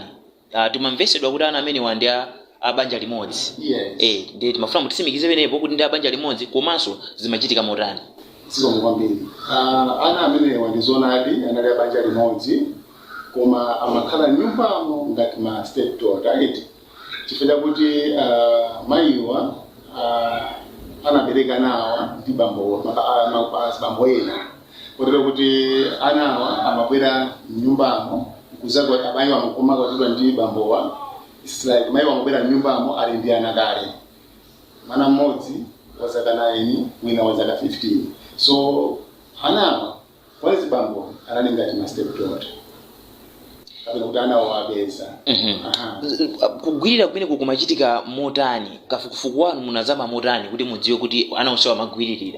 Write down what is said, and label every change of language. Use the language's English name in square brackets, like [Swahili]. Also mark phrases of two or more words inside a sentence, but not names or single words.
[Nyanja] Timamvesedwa kuti ana amene ndi abanja limodzi. Yes. Ndiye timafuna mutitsimikize penepo kuti ndi abanja limodzi komanso zimachitika motani. Siko kwambiri. Ana amene ndizonadi anali abanja limodzi koma amakhala nyumbamo ngati ma [English] step daughter, right? [Nyanja] Chifukwa kuti mayiwa anabereka nawo ndi bambo ena. Kotero kuti anawa amabwera nyumbamo kuzagwa amayi wamukoma kwatidwa ndi bambowa. [English] It's like [Nyanja] mayi wamubwera nyumbamo ali ndi ana kale. Mwana mmodzi wa zaka 9 wina wa zaka 15. So anawa wale bambo anali ngati ma [English] step daughter. [Nyanja] Kapena kuti anawo abeza. Kugwirira kumene kumachitika motani, kafukufuku wanu munazama motani kuti mudziwe kuti ana onsewa amagwiririra.